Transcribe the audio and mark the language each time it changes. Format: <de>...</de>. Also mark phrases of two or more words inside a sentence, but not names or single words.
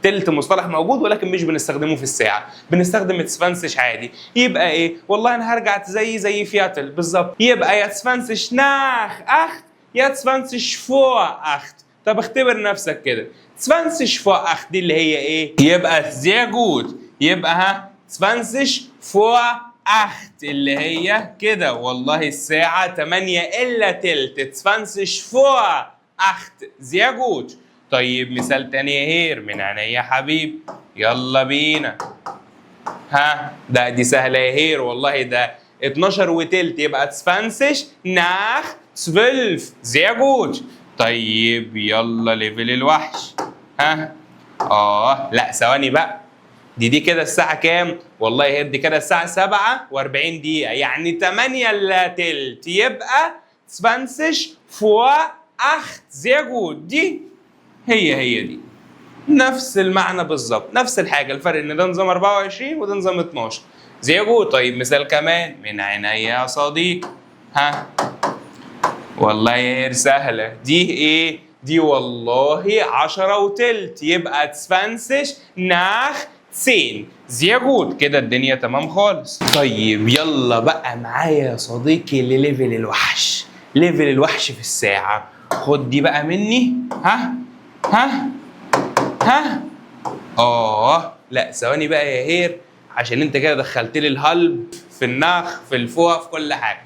<ar>تلت مصطلح موجود ولكن مش بنستخدمه في الساعه، بنستخدم تسفنسش عادي. يبقى ايه؟ والله انا هرجع زي فياتل بالظبط. يبقى يا</ar> <de>zwanzig nach acht</de> <ar>يا</ar> <de>zwanzig vor acht.</de> <ar>طب اختبر نفسك كده.</ar> <de>zwanzig vor acht</de> <ar>دي اللي هي ايه؟</ar> <de>يبقى sehr gut.</de> <ar>يبقى 20</ar> <de>vor acht</de> <ar>اللي هي كده. والله الساعة 8 إلا تلت. 20</ar> <de>vor acht. sehr gut.</de> <ar>طيب مثال تاني يا هير من عينيا يا حبيب. يلا بينا. ها دي سهلة يا هير. والله ده 12 وتلت يبقى 20 nach 12.</ar> <de>sehr gut.</de> <ar>طيب يلا ليفل الوحش. ها لا ثواني بقى. دي كده الساعة كام؟ والله هي دي كده الساعة 47 دقيقة، يعني 8 إلا تلت يبقى 20</ar> <de>vor acht. sehr gut.</de> <ar>دي هي دي نفس المعنى بالظبط، نفس الحاجة. الفرق ان ده نظام 24 وده نظام 12.</ar> <de>sehr gut.</de> <ar>طيب مثال كمان من عينيا يا صديقي. ها والله يا سهلة. دي ايه؟ دي والله 10 وتلت يبقى 20 nach 10.</ar> <de>sehr gut.</de> <ar>كده الدنيا تمام خالص. طيب يلا بقى معايا يا صديقي لليفل الوحش. ليفل الوحش في الساعة. خد دي بقى مني. ها لا ثواني بقى يا هير، عشان انت كده دخلت لي الهلب في النخ في الفوق في كل حاجة.</ar>